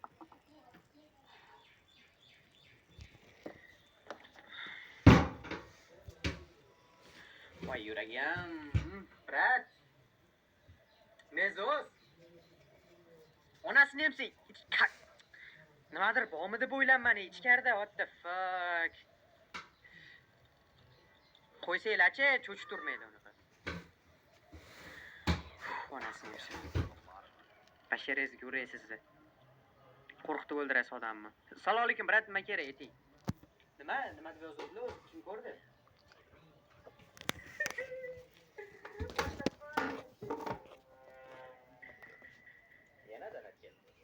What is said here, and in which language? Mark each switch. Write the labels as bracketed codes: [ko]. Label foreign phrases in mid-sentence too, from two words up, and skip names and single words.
[uz] Voy yuragim, brat. Mezos. Onasini ham nimadir bormi deb o'ylanmani ichkarida. [en] What the fuck? [uz] Qo'ysanglar-chi, cho'chib turmaydi unaqa. Onasini ham basharangizga uraysiz-da. Qo'rqitib o'ldirasiz odamni. Assalomu alaykum, brat, nima kerak eting? Nima deb yozibdi o'zi? Kim ko'rdi? Yana dalat keldi.